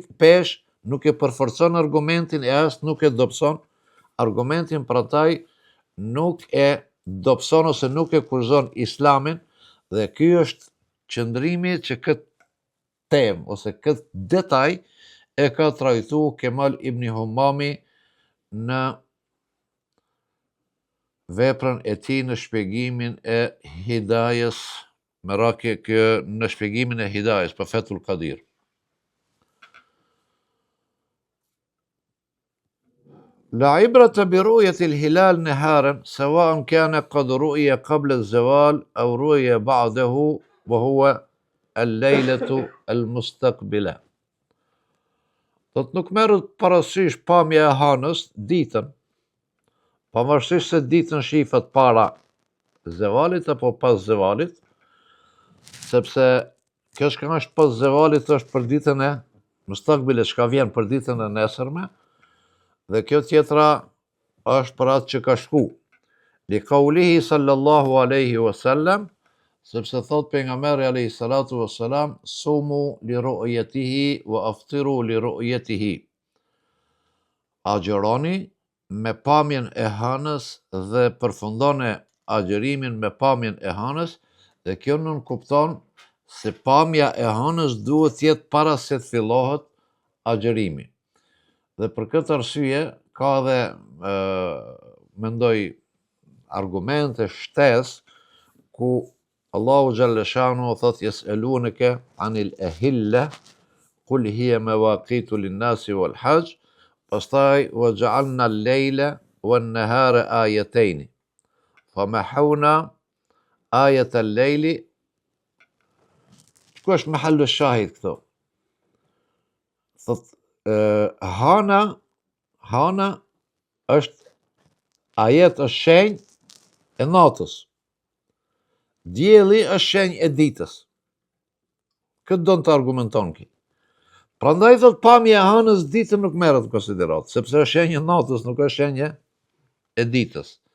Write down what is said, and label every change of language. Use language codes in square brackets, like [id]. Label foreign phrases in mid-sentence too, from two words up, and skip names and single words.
[sq] pesh, nuk e përforcon argumentin e as nuk e dobëson argumentin, prataj nuk e dobëson ose nuk e kurzon Islamin, dhe ky është qëndrimi që këtë temë ose këtë detaj e ka trajtuar Kemal Ibn Humami në veprën e tij në shpjegimin e Hidayes, në shpjegimin e Hidayes për Fethul Qadir. [ar] لا عبرة برؤية الهلال نهارا سواء كان قد رؤي قبل الزوال أو رؤي بعده وهو الليلة المستقبلة. [sq] Do të nuk merret parasysh pamja e hanës ditën, pavarësisht se ditën shifet para zevalit apo pas zevalit, sepse kjo që është pas zevalit është për ditën e mustakbile, çka vjen për ditën e nesërme, dhe kjo tjetra është për atë që ka shku. [ar] لقوله صلى الله عليه وسلم, [sq] sepse thot pejgamberi [ar] عليه الصلاة والسلام, صوموا لرؤيته وأفطروا لرؤيته. [sq] Agjëroni me pamjen e hanës dhe përfundoni agjërimin me pamjen e hanës, dhe kjo nuk kupton se pamja e hanës duhet të jetë para se të fillohet agjërimi. Dhe për këtë arsye ka dhe mendoj argumente shtesë ku Allahu [ar] جل شأنه [sq] thot [ar] يسألونك عن الأهلة قل هي مواقيت للناس والحج, [sq] pastaj [ar] وجعلنا الليل والنهار آيتين فمحونا آية الليل. [sq] Ku është [ar] محل الشاهد [sq] këto? Thot hana është ajet, është shenjë e natës. Dielli është shenjë e ditës. Këtë do të argumenton ki. Prandaj thot pamja e hanës ditën nuk merret në konsiderat, sepse është shenjë e natës, nuk është shenjë e ditës.